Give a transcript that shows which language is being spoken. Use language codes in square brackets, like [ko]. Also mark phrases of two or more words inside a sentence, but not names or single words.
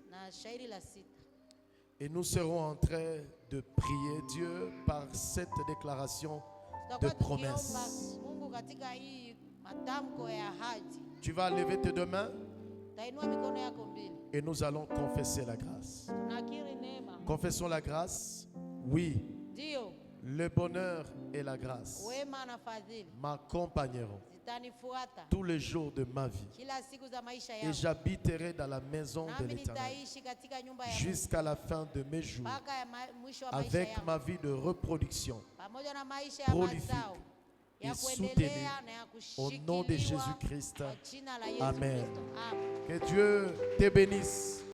[fr] Et nous serons en train de prier Dieu par cette déclaration de promesse. Tu vas lever tes deux mains et nous allons confesser la grâce. Confessons la grâce. Oui, Le bonheur et la grâce [sw] wema na fadhili [fr] m'accompagneront [sw] zitanifuata [fr] tous les jours de ma vie. [sw] kila siku za maisha [fr] Et [sw] yangu, [fr] j'habiterai dans la maison de [sw] nami [fr] l'Éternel [sw] nitaishi katika nyumba ya Mungu [fr] jusqu'à la fin de mes jours, [sw] mpaka ya mwisho wa maisha [fr] avec [sw] yangu, [fr] ma vie de reproduction [sw] pamoja na maisha ya [fr] prolifique [sw] mazao ya [fr] et [sw] kuendelea na ya [fr] au nom de [sw] kushikiliwa [fr] Jésus-Christ. [sw] kwa jina la Yesu [fr] Amen. [sw] Kristo. [fr] Amen. Que Dieu te bénisse.